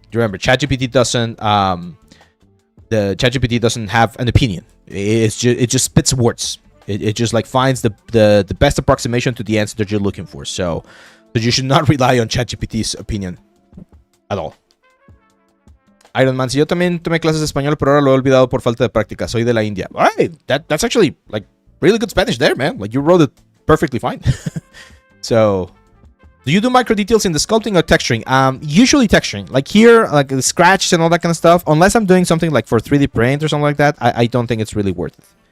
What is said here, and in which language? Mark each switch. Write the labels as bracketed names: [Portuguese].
[English] Remember, ChatGPT doesn't the ChatGPT doesn't have an opinion. It just spits words. It just like finds the best approximation to the answer that you're looking for. So you should not rely on ChatGPT's opinion at all. [Spanish] Iron Man, si yo también tomé clases de español, pero ahora lo he olvidado por falta de práctica. Soy de la India. [English] All right, that's actually like really good Spanish there, man. Like you wrote it perfectly fine. So, do you do micro details in the sculpting or texturing? Usually texturing. Like here, like the scratches and all that kind of stuff. Unless I'm doing something like for 3D print or something like that, I don't think it's really worth it.